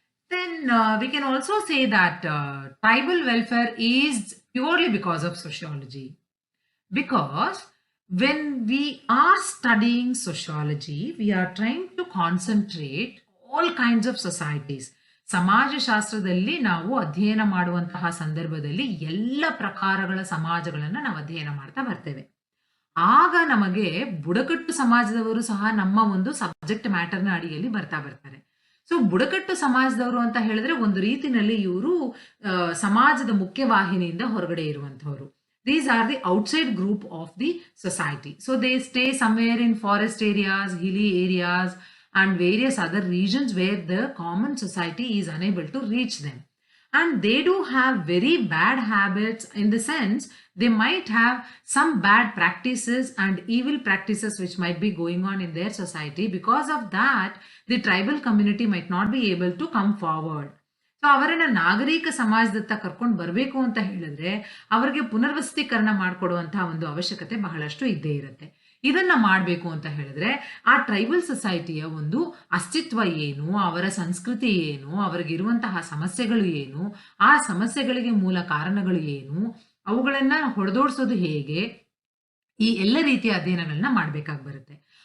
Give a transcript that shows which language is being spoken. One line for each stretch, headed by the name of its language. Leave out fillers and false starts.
English: Then we can also say that tribal welfare is purely because of sociology. Because when we are studying sociology, we are trying to concentrate all kinds of societies.
Kannada: ಸಮಾಜಶಾಸ್ತ್ರದಲ್ಲಿ ನಾವು ಅಧ್ಯಯನ ಮಾಡುವಂತಹ ಸಂದರ್ಭದಲ್ಲಿ ಎಲ್ಲ ಪ್ರಕಾರಗಳ ಸಮಾಜಗಳನ್ನು ನಾವು ಅಧ್ಯಯನ ಮಾಡ್ತಾ ಬರ್ತೇವೆ. ಆಗ ನಮಗೆ ಬುಡಕಟ್ಟು ಸಮಾಜದವರು ಸಹ ನಮ್ಮ ಒಂದು ಸಬ್ಜೆಕ್ಟ್ ಮ್ಯಾಟರ್ನ ಅಡಿಯಲ್ಲಿ ಬರ್ತಾರೆ. ಸೊ ಬುಡಕಟ್ಟು ಸಮಾಜದವರು ಅಂತ ಹೇಳಿದ್ರೆ ಒಂದು ರೀತಿನಲ್ಲಿ ಇವರು ಸಮಾಜದ ಮುಖ್ಯವಾಹಿನಿಯಿಂದ ಹೊರಗಡೆ ಇರುವಂತಹವರು.
English: These are the outside group of the society. So they stay somewhere in forest areas, hilly areas and various other regions where the common society is unable to reach them. And they do have very bad habits, in the sense they might have some bad practices and evil practices which might be going on in their society. Because of that, the tribal community might not be able to come forward.
Kannada: So ಅವರನ್ನ ನಾಗರಿಕ ಸಮಾಜದತ್ತ ಕರ್ಕೊಂಡು ಬರಬೇಕು ಅಂತ ಹೇಳಿದ್ರೆ ಅವರಿಗೆ ಪುನರ್ವಸತೀಕರಣ ಮಾಡಿಕೊಡುವಂತಹ ಒಂದು ಅವಶ್ಯಕತೆ ಬಹಳಷ್ಟು ಇದ್ದೇ ಇರುತ್ತೆ. ಇದನ್ನ ಮಾಡಬೇಕು ಅಂತ ಹೇಳಿದ್ರೆ ಆ ಟ್ರೈಬಲ್ ಸೊಸೈಟಿಯ ಒಂದು ಅಸ್ತಿತ್ವ ಏನು, ಅವರ ಸಂಸ್ಕೃತಿ ಏನು, ಅವರಿಗಿರುವಂತಹ ಸಮಸ್ಯೆಗಳು ಏನು, ಆ ಸಮಸ್ಯೆಗಳಿಗೆ ಮೂಲ ಕಾರಣಗಳು ಏನು, ಅವುಗಳನ್ನ ಹೊಡೆದೋಡಿಸೋದು ಹೇಗೆ, ಈ ಎಲ್ಲ ರೀತಿಯ ಅಧ್ಯಯನಗಳನ್ನ ಮಾಡ್ಬೇಕಾಗಿ ಬರುತ್ತೆ.